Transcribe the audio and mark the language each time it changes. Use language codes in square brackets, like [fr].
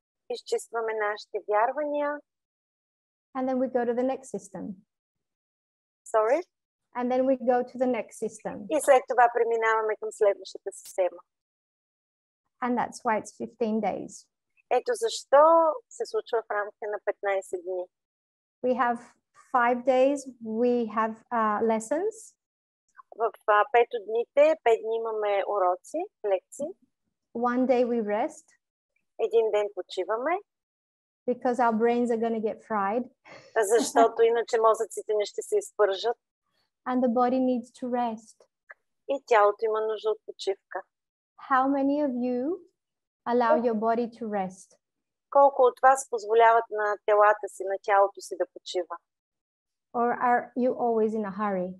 [bg] Изчистваме нашите вярвания. [en] And then we go to the next system. Sorry? And then we go to the next system. [bg] И след това преминаваме към следващата система. [en] And that's why it's 15 days. [bg] Ето защо се случва в рамките на 15 дни. [en] We have 5 days, we have lessons. [bg] В 5 дните, 5 дни имаме уроци, лекции. [en] One day we rest. [bg] Един ден почиваме. [en] Because our brains are going to get fried. [bg] Защото иначе мозъците не ще се изпържат. [en] And the body needs to rest. [bg] И тялото има нужда от почивка. [en] How many of you allow your body to rest? [bg] Колко от вас позволяват на телата си, на тялото си да почива? [en] Or are you always in a hurry?